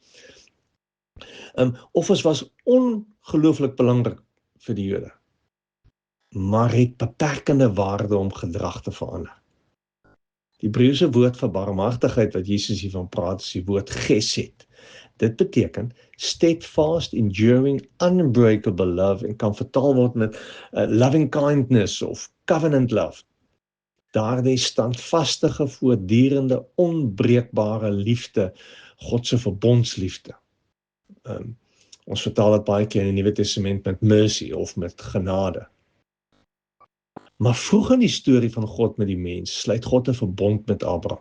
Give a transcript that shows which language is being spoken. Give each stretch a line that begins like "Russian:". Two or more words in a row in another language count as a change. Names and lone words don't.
Afrikaans: Offers was ongelooflik belangrik vir die Jode, maar het beperkende waarde om gedrag te verander. Die Hebreëse woord vir barmhartigheid wat Jesus hiervan praat, is die woord gesed. Dit beteken
English: steadfast, enduring, unbreakable love
Afrikaans: en kan vertaal word met
English: loving kindness
Afrikaans: of
English: covenant love.
Afrikaans: Daardie standvastige, voortdurende, onbreekbare liefde, God se verbondsliefde. Ons vertaal dit baie keer in die Nuwe Testament met mercy of met genade. Maar vroeg in die storie van God met die mens, sluit God 'n verbond met Abraham.